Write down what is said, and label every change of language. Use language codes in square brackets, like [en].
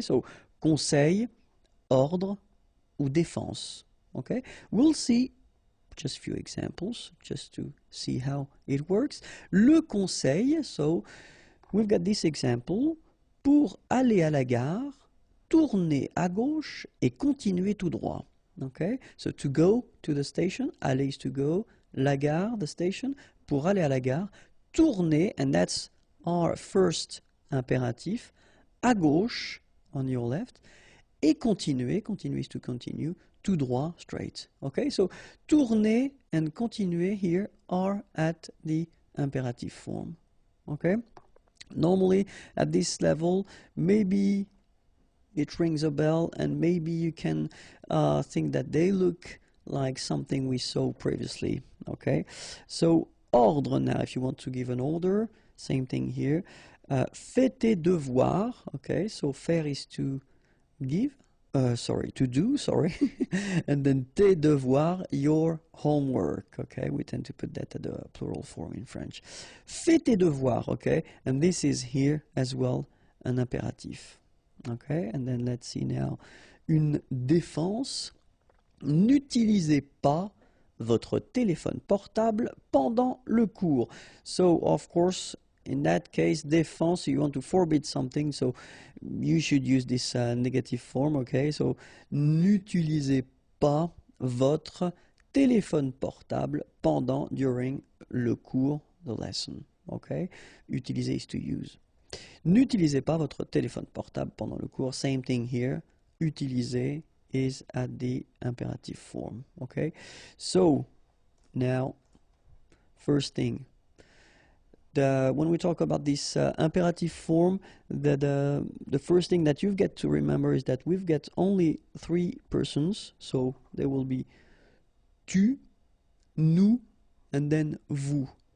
[fr] So conseil, ordre ou défense, okay? [en] We'll see just a few examples just to see how it works. [fr] Le conseil, [en] so we've got this example. [fr] Pour aller à la gare, tournez à gauche et continuez tout droit. [en] Okay, so to go to the station, aller is to go, [fr] la gare, [en] the station. [fr] Pour aller à la gare, tournez, [en] and that's our first imperative, [fr] à gauche, [en] on your left, [fr] et continuez, [en] continuer is to continue, [fr] tout droit, [en] straight. Okay, so tourner and continuer here are at the imperative form. Okay, normally at this level, maybe it rings a bell and maybe you can think that they look like something we saw previously. Okay, so ordre now, if you want to give an order, same thing here. [fr] Fais tes devoirs. [en] Okay, so faire is to give. To do, and then tes devoirs, your homework, okay? We tend to put that at the plural form in French. [fr] Fais tes devoirs, [en] okay? And this is here as well an impératif, okay? And then let's see now, [fr] une défense. N'utilisez pas votre téléphone portable pendant le cours. [en] So, of course, in that case, défense, you want to forbid something, so you should use this negative form, okay? [fr] So, n'utilisez pas votre téléphone portable pendant, during le cours, [en] the lesson, okay? Utiliser is to use. [fr] N'utilisez pas votre téléphone portable pendant le cours, [en] same thing here. Utiliser is at the imperative form, okay? So, now, first thing, when we talk about this imperative form, the first thing that you've got to remember is that we've got only three persons, so there will be tu, nous, and then vous.